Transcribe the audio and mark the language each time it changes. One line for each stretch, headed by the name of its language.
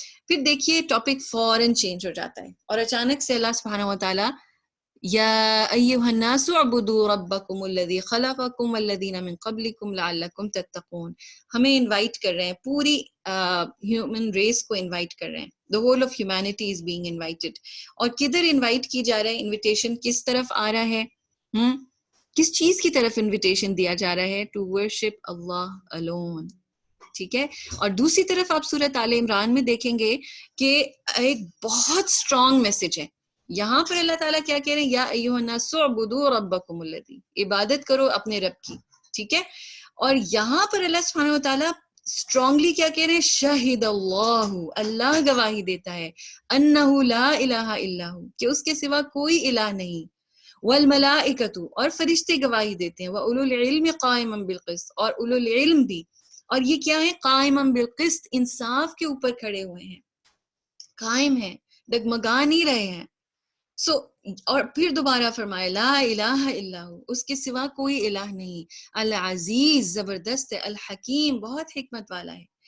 Urdu: پھر دیکھیے ٹاپک فوراً چینج ہو جاتا ہے اور اچانک سے اللہ سبحانہ و تعالیٰ
Arabic: یا ایھا الناس اعبدوا ربکم الذی خلقکم والذین من قبلکم لعلکم تتقون.
Urdu: ہمیں انوائٹ کر رہے ہیں، پوری ہیومن ریس کو انوائٹ کر رہے ہیں.
English: The whole of humanity is being invited.
Urdu: اور کدھر انوائٹ کی جا رہا ہے؟ انویٹیشن کس طرف آ رہا ہے؟ کس چیز کی طرف انویٹیشن دیا جا رہا ہے؟
English: To worship Allah alone.
Urdu: ٹھیک ہے. اور دوسری طرف آپ سورۃ آل عمران میں دیکھیں گے کہ ایک بہت اسٹرانگ میسج ہے. یہاں پر اللہ تعالیٰ کیا کہہ رہے ہیں؟
Arabic: یا ایھا الناس اعبدوا ربکم الذی،
Urdu: عبادت کرو اپنے رب کی. ٹھیک ہے. اور یہاں پر اللہ سبحانہ و تعالیٰ اسٹرانگلی کیا کہہ رہے ہیں؟
Arabic: شہد اللہ،
Urdu: اللہ گواہی دیتا ہے،
Arabic: انہ لا الہ الا ہو،
Urdu: کہ اس کے سوا کوئی الہ نہیں. والملائکۃ، اور فرشتے گواہی دیتے ہیں.
Arabic: واولو العلم قائما بالقسط،
Urdu: اور اولو العلم بھی. اور یہ کیا ہے؟
Arabic: قائما بالقسط،
Urdu: انصاف کے اوپر کھڑے ہوئے ہیں، قائم ہیں، ڈگمگا نہیں رہے ہیں. سو اور پھر دوبارہ فرمایا
Arabic: لا الہ الا ہو،
Urdu: اس کے سوا کوئی الہ نہیں. العزیز، زبردست ہے. الحکیم، بہت حکمت والا ہے.